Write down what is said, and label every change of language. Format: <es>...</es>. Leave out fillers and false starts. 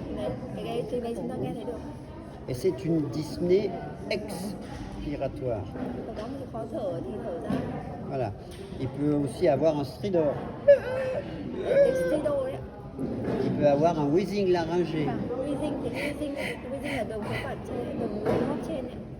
<vi>đấy, cái tiếng đấy chúng ta nghe thấy được.</vi> <fr>Et c'est une dyspnée expiratoire.</fr> <vi>Và có một cái khó thở thì thở ra.</vi> <fr>Voilà. Il peut aussi avoir un stridor.</fr> <vi>Cái stridor đấy.</vi> <fr>Il peut avoir un wheezing laryngé.</fr> <vi>Và wheezing thì wheezing là đường phế quản trên, đường hô hấp trên ấy.</vi>